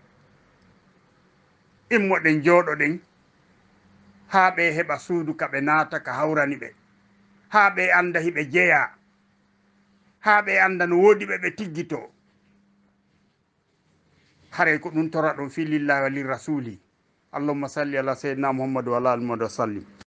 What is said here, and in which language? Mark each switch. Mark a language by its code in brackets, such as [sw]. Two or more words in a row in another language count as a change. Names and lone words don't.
[ff] immoɗen jooɗoɗen ha ɓe heɓa suudu ka ɓe naata ka hawrani ɓe ha ɓe anda hiɓe jeeya ha ɓe anda no woodi ɓe tiggito haray ko ɗum tora ɗon [ar] في لله وللرسول اللهم صل على سيدنا محمد وعلى آله وسلم